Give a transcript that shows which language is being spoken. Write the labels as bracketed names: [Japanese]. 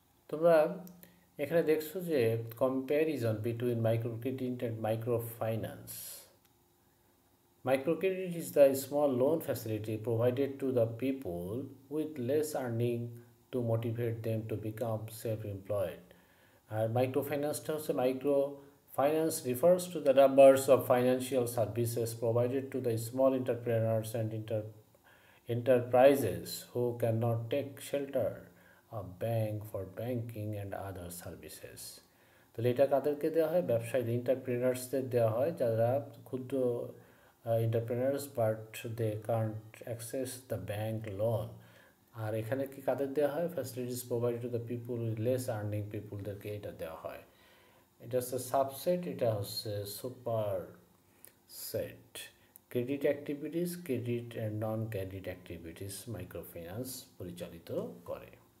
[Bangla] তোমরা এখানে দেখছো যে [English] Comparison between microcredit and microfinance. Microcredit is the small loan facility provided to the people with less earning to motivate them to become self-employed. Microfinance refers to the numbers of financial services provided to the small entrepreneurs and enterprises who cannot take shelter of bank for banking and other services. [Bangla] তাহলে এটা কাদেরকে দেওয়া হয়? ব্যবসায়ী এন্টারপ্রেনার্সদের দেওয়া হয় যারা ক্ষুদ্র [English] entrepreneurs but they can't access the bank loan. [Bangla] আর এখানে কি কাদের দেওয়া হয়? [English] facilities provided to the people with less earning [Bangla] পিপুলদেরকে এটা দেওয়া হয়. এটা হচ্ছে সাবসেট, এটা হচ্ছে super set. [English] credit activities, credit and non credit activities [Bangla] microfinance পরিচালিত করে.